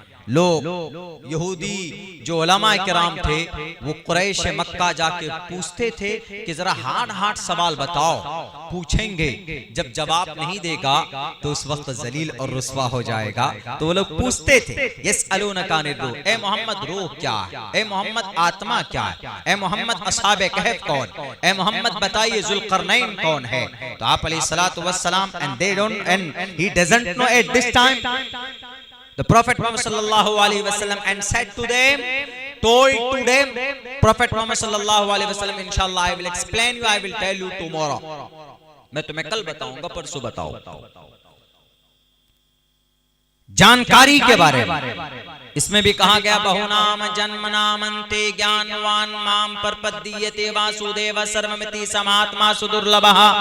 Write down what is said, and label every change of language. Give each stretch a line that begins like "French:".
Hindi: लोग यहूदी जो उलमा किराम थे वो कुरैश मक्का जाके पूछते थे कि जरा हार्ड सवाल बताओ, पूछेंगे, जब जवाब नहीं देगा तो उस वक्त जलील और रुस्वा हो जाएगा। तो वो लोग पूछते थे
Arabic: यसअलूनका अनिर रूह,
Hindi: ए मोहम्मद रूह क्या है, ए मोहम्मद आत्मा क्या है, ए मोहम्मद अस्हाबे कहफ कौन, ए मोहम्मद बताइए जुल्करनैन कौन है। तो आप
English: अलैहिस्सलातु वस्सलाम and he doesn't know at this time. The Prophet Muhammad sallallahu alaihi wasallam and said to them, told to them, Prophet Muhammad sallallahu alaihi wasallam, inshallah I will explain you, I will tell you tomorrow.
Hindi: मैं तुम्हें कल बताऊंगा, परसों बताऊंगा। जानकारी के बारे में इसमें भी कहा गया
Sanskrit: बहुनाम जन्मनामन्ते ज्ञानवान माम परपद्दीयते वासुदेव सर्वमिति समात्मा सुदुर्लभः।